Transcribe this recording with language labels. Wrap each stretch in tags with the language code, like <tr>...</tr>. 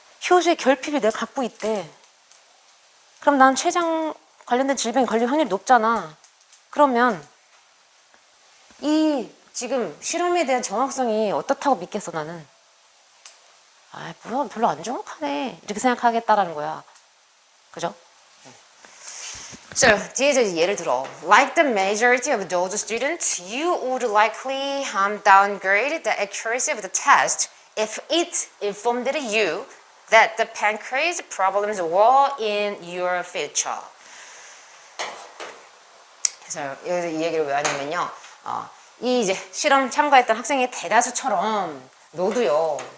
<ko>효소의 결핍이 내가 갖고 있대. 그럼 난 췌장 관련된 질병에 걸릴 확률이 높잖아. 그러면 이 지금 실험에 대한 정확성이 어떻다고 믿겠어 나는. 뭐야 별로 안 정확하네. 이렇게 생각하겠다라는 거야. 그죠?</ko> <en>So,</en> <ko>뒤에 저 예를 들어</ko> <en>Like the majority of those students, you would likely downgrade the accuracy of the test if it informed you that the pancreas problems were in your future.</en> <ko>그래서 여기서 이 얘기를 왜 하냐면요. 이 이제 실험 참가했던 학생의 대다수처럼 너도요.</ko>